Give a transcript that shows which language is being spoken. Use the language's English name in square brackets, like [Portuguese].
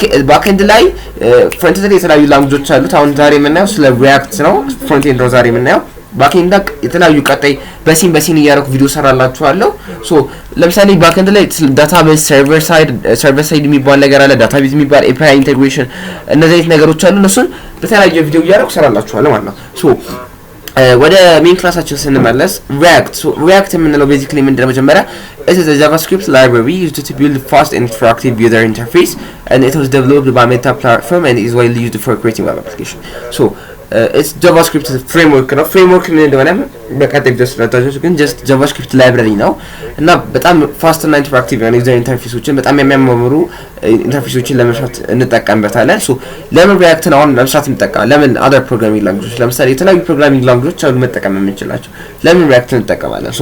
[Amharic] ባክ ኤንድ ላይ ፍሮንት ኤንድ የተለያዩ ላንጉጆች አሉት። አሁን ዛሬ የምናየው ስለ ሪያክት ነው። ፍሮንት ኤንድ ነው ዛሬ የምናየው። ባክ ኤንድ የተለያዩ ቀጣይ በሲን እያደረኩ ቪዲዮ ሰራላችኋለሁ። ሶ ለምሳሌ ባክ ኤንድ ላይ ዳታቤዝ ሰርቨር ሳይድ የሚባል ነገር አለ፣ ዳታቤዝ የሚባል ኤፒአይ ኢንተግሬሽን፣ እነዚህ አይነት ነገሮች አሉ። እነሱን በተለያየ ቪዲዮ እያደረኩ ሰራላችኋለሁ ማለት ነው። ሶ ወደ ሜን ክላሳችን ስንመለስ ሪያክት የምንለው ቤዚክሊ ምንድነው? [English] መጀመሪያ it is a JavaScript library used to build fast and interactive user interface and it was developed by Meta platform and is widely used for creating web application. So it's JavaScript framework [Amharic] ነው። ፍሬምወርክ ምን እንደሆነ በቀጣይ ቪዲዮ ስለታጆች ግን just JavaScript library ነው እና በጣም ፋስት እና ኢንተራክቲቭ የሆነ ዩዘር ኢንተርፌሶችን በጣም የሚያማምሩ ኢንተርፌሶችን ለመስራት እንጠቀምበታለን። ሶ ለምን ሪያክት ነው አሁን ለመስራት እንጠቀማለን? ለምን [English] other programming languages [Amharic] ለምሳሌ የተለያዩ ፕሮግራሚንግ ላንጉጆች አሉ መጠቀም የምንችላቸው፣ ለምን ሪያክት እንጠቀማለን?